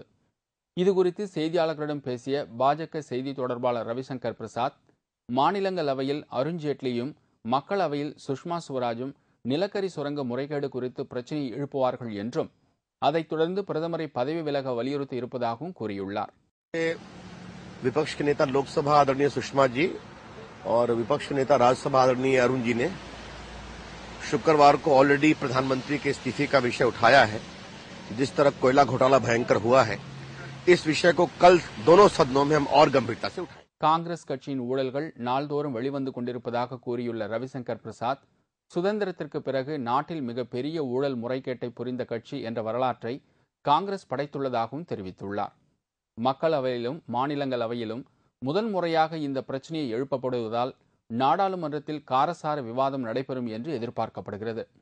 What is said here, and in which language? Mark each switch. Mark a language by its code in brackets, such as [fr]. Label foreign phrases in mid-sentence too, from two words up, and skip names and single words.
[ta] இதுகுறித்து செய்தியாளர்களிடம் பேசிய பாஜக செய்தி தொடர்பாளர் ரவிசங்கர் பிரசாத், மாநிலங்களவையில் அருண்ஜேட்லியும் மக்களவையில் சுஷ்மா ஸ்வராஜும் நிலக்கரி சுரங்க முறைகேடு குறித்து பிரச்சனையை எழுப்புவார்கள் என்றும் அதைத் தொடர்ந்து பிரதமரை பதவி விலக வலியுறுத்தி இருப்பதாகவும் கூறியுள்ளார். [hi] विपक्ष के नेता लोकसभा आदरणीय सुषमा जी और विपक्ष के नेता राज्यसभा आदरणीय अरुण जी ने शुक्रवार को ऑलरेडी प्रधानमंत्री के इस्तीफे का विषय उठाया है. जिस तरह कोयला घोटाला भयंकर हुआ है, इस विषय को कल दोनों सदनों में हम और गंभीरता से उठाएंगे. [ta] காங்கிரஸ் கட்சியின் ஊழல்கள் நாள்தோறும் வெளிவந்து கொண்டிருப்பதாக கூறியுள்ள ரவிசங்கர் பிரசாத், சுதந்திரத்திற்கு பிறகு நாட்டில் மிகப்பெரிய ஊழல் முறைகேட்டை புரிந்த கட்சி என்ற வரலாற்றை காங்கிரஸ் படைத்துள்ளதாகவும் தெரிவித்துள்ளார். மக்களவையிலும் மாநிலங்களவையிலும் முதல் முறையாக இந்த பிரச்சனையை எழுப்பப்படுவதால் நாடாளுமன்றத்தில் காரசார விவாதம் நடைபெறும் என்று எதிர்பார்க்கப்படுகிறது.